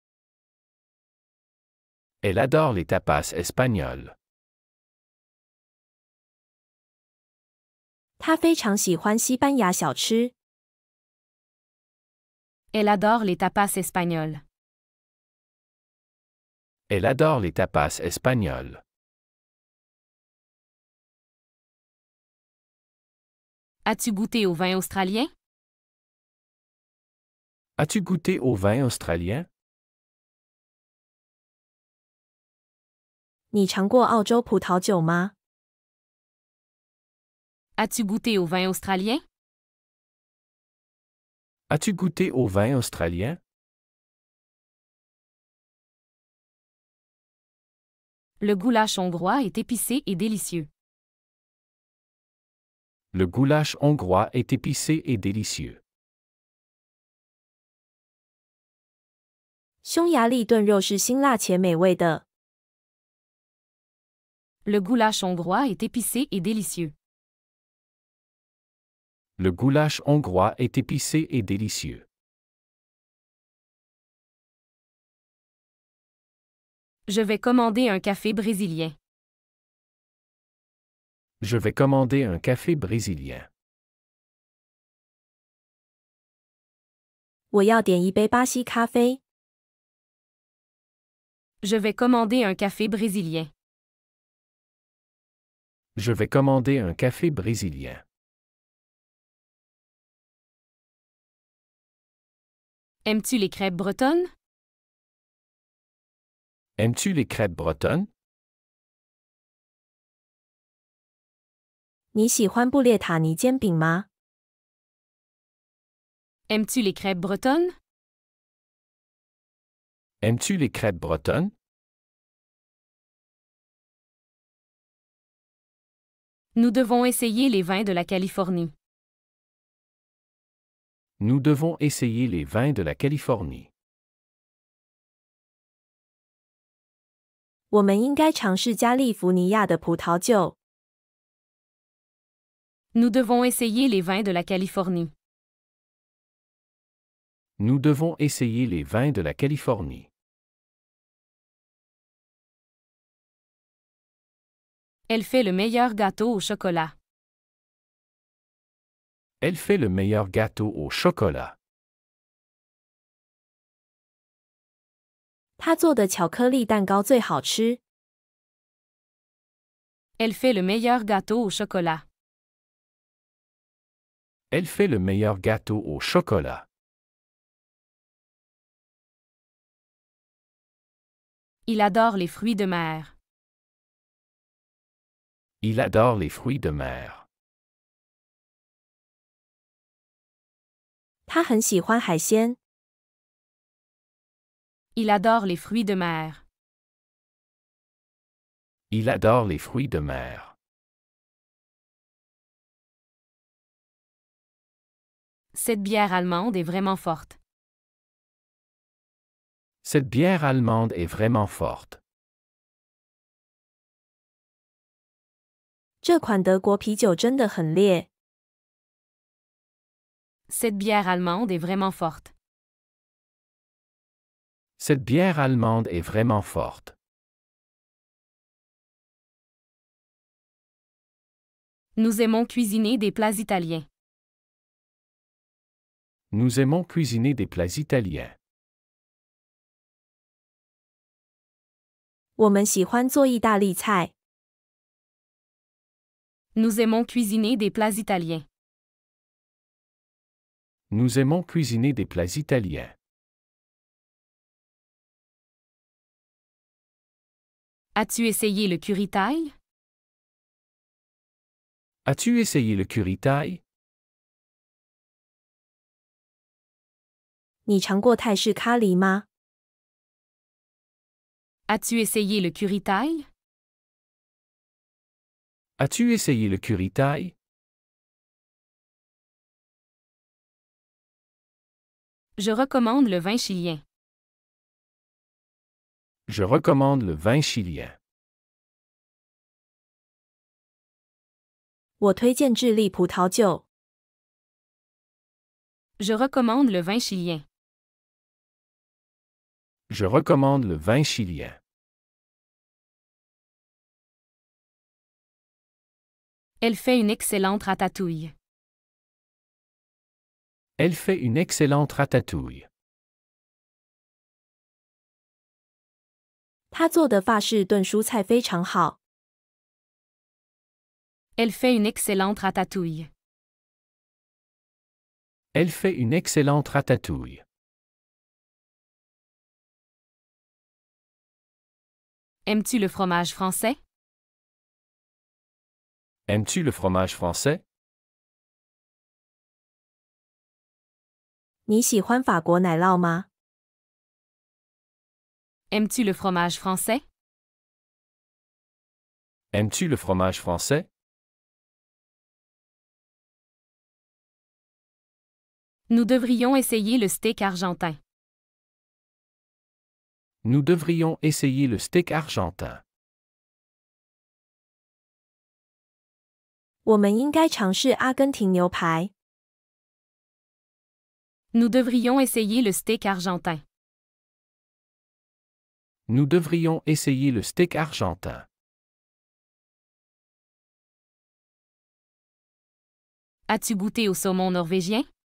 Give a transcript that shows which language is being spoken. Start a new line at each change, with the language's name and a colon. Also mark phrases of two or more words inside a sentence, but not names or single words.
French: Elle adore les tapas espagnols.
Chinese: 他非常喜欢西班牙小吃。
French: Elle adore les tapas espagnols. Elle adore les tapas espagnols. As-tu goûté au vin australien? As-tu goûté au vin australien?
Chinese: 你尝过澳洲葡萄酒吗？
French: As-tu goûté au vin australien? As-tu goûté au vin australien? Le goulash hongrois est épicé et délicieux. Le goulash hongrois est épicé et délicieux.
Chinese: 匈牙利炖肉是辛辣且美味的。
French: Le goulash hongrois est épicé et délicieux. Le goulash hongrois est épicé et délicieux. Je vais commander un café brésilien. Je vais commander un café brésilien.
Chinese: 我要点一杯巴西咖啡。
French: Je vais commander un café brésilien. Je vais commander un café brésilien. Aimes-tu les crêpes bretonnes? Aimes-tu les crêpes bretonnes?
Chinese: 你喜欢布列塔尼煎饼吗？
French: Aimes-tu les crêpes bretonnes? Aimes-tu les crêpes bretonnes? Nous devons essayer les vins de la Californie. Nous devons essayer les vins de la Californie.
Chinese: 我们应该尝试加利福尼亚的葡萄酒。
French: Nous devons essayer les vins de la Californie. Nous devons essayer les vins de la Californie. Elle fait le meilleur gâteau au chocolat. Elle fait le meilleur gâteau au chocolat.
Chinese: 她做的巧克力蛋糕最好吃。
French: Elle fait le meilleur gâteau au chocolat. Elle fait le meilleur gâteau au chocolat. Il adore les fruits de mer. Il adore les fruits de mer.
Chinese: 她很喜欢海鲜。
French: Il adore les fruits de mer. Il adore les fruits de mer. Cette bière allemande est vraiment forte. Cette bière allemande est vraiment forte.
Chinese: 这款德国啤酒真的很烈。
French: Cette bière allemande est vraiment forte. Cette bière allemande est vraiment forte. Nous aimons cuisiner des plats italiens. Nous aimons cuisiner des plats italiens.
Chinese: 我们喜欢做意大利菜。
French: Nous aimons cuisiner des plats italiens. Nous aimons cuisiner des plats italiens. As-tu essayé le curry-taille? As-tu essayé le curry-taille?
Chinese: 你尝过泰式咖喱吗？
French: As-tu essayé le curry-taille? As-tu essayé le curry-taille? Je recommande le vin chilien. Je recommande le vin chilien.
Chinese: 我推荐智利葡萄酒。
French: Je recommande le vin chilien. Je recommande le vin chilien. Elle fait une excellente ratatouille. Elle fait une excellente ratatouille.
Chinese: 她做的法式炖蔬菜非常好。
French: Elle fait une excellente ratatouille. Elle fait une excellente ratatouille. Aimes-tu le fromage français? Aimes-tu le fromage français?
Chinese: 你喜欢法国奶酪吗？
French: Aimes-tu le fromage français? Aimes-tu le fromage français? Nous devrions essayer le steak argentin. Nous devrions essayer le steak argentin.
Chinese: 我们应该尝试阿根廷牛排。
French: Nous devrions essayer le steak argentin. Nous devrions essayer le steak argentin. As-tu goûté au saumon norvégien?